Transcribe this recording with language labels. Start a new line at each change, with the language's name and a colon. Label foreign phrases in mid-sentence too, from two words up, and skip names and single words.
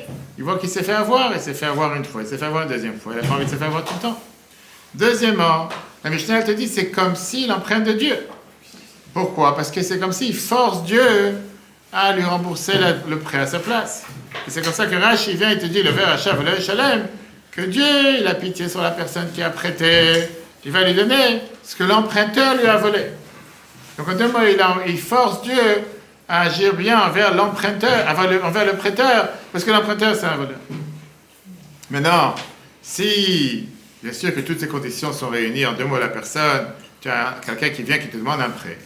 French: Il voit qu'il s'est fait avoir, il s'est fait avoir une fois, il s'est fait avoir une deuxième fois, il n'a pas envie de se faire avoir tout le temps. Deuxièmement, la Mishnah te dit c'est comme s'il emprunte de Dieu. Pourquoi? Parce que c'est comme s'il force Dieu à lui rembourser le prêt à sa place. Et c'est comme ça que Rashi vient et te dit le ver achat v'lo shalem, que Dieu il a pitié sur la personne qui a prêté, il va lui donner ce que l'emprunteur lui a volé. Donc en deux mots, il force Dieu à agir bien envers l'emprunteur, envers le prêteur, parce que l'emprunteur c'est un voleur. Maintenant, si bien sûr que toutes ces conditions sont réunies, en deux mots, la personne, tu as quelqu'un qui vient qui te demande un prêt.